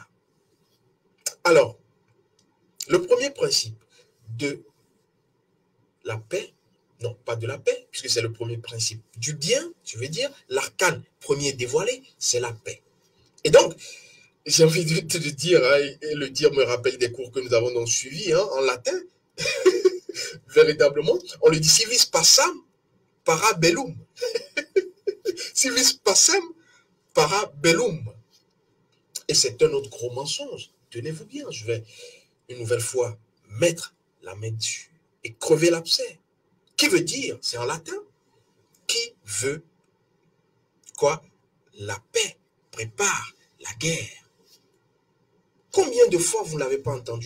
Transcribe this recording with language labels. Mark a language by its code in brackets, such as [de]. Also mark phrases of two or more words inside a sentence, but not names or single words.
[fr] Alors, le premier principe de la paix, non, pas de la paix, puisque c'est le premier principe du bien, je veux dire, l'arcane premier dévoilé, c'est la paix. Et donc, j'ai envie de te le dire, hein, et le dire me rappelle des cours que nous avons donc suivis hein, en latin. Véritablement, on le dit [la] civis pacem para bellum. Civis pacem para bellum. [fr] Et c'est un autre gros mensonge. Tenez-vous bien, je vais une nouvelle fois mettre la main dessus et crever l'abcès. Qui veut dire, c'est en latin, qui veut quoi? La paix prépare la guerre. Combien de fois vous ne l'avez pas entendu?